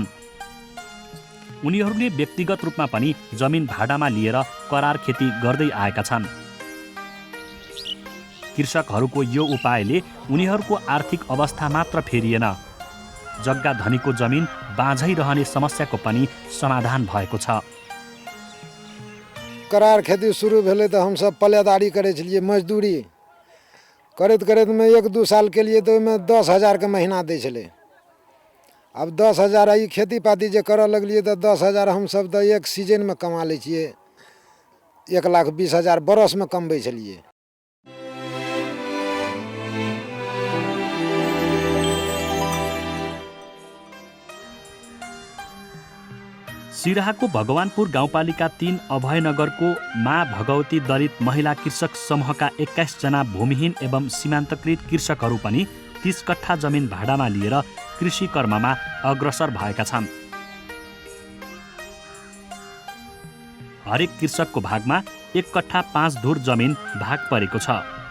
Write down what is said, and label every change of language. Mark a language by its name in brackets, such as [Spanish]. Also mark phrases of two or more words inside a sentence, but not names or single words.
[Nepali] उनीहरूले व्यक्तिगत रूपमा पनि जमिन भाडामा लिएर करार खेती गर्दै आएका छन्। कृषकहरूको यो उपायले उनीहरूको आर्थिक अवस्था मात्र फेरिएन, जग्गा धनीको जमिन बाँझै रहने समस्याको पनि समाधान भएको छ। [Maithili] करार खेती शुरू भेलै तऽ हमसब पल्लेदारी करै छलियै, मजदूरी करैत करैतमे 1-2 सालके लिए तऽ ओहिमे 10,000 के महीना दै छलै। अब 10,000 ई खेती पाती जे करऽ लगलियै तऽ 10,000 हमसब तऽ एक सीजनमे कमा लै छियै, 1,20,000 बरसमे कमबै छलियै। [Nepali] सिराहाको भगवानपुर गाउँपालिका 3 अभयनगरको माँ भगवती दलित महिला कृषक समूहका 21 जना भूमिहीन एवं सीमान्तकृत कृषकहरू पनि 30 कट्ठा जमिन भाडामा लिएर कृषि कर्ममा अग्रसर भएका छन्। हरेक कृषकको भागमा 1 कट्ठा 5 धुर जमिन भाग परेको छ।